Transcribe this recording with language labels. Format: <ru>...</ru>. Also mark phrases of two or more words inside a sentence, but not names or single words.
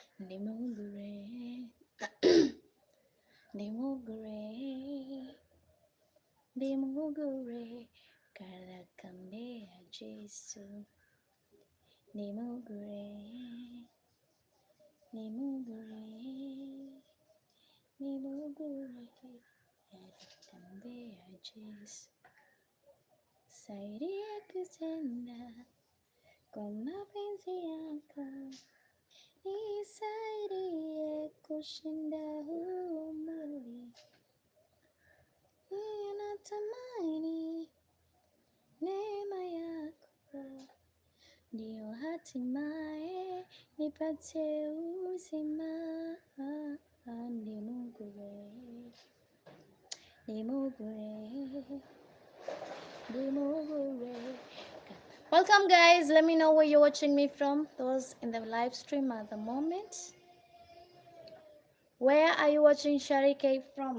<luy>Nimugure, nimugure, nimugure, karakambe ya Jesu. Nimugure, nimugure, nimugure, karakambe ya Jesu.</luy> <sw>Saidia kutenda kwa mapenzi yako, nisaidie kushinda huu mwili. Ninatamani neema yako, ndio hatimaye nipate uzima.</sw> <luy>Nimugure, nimugure, nimugure.</luy> <en>Welcome guys, let me know where you're watching me from, those in the live stream at the moment. Where are you watching Sharike from?</en>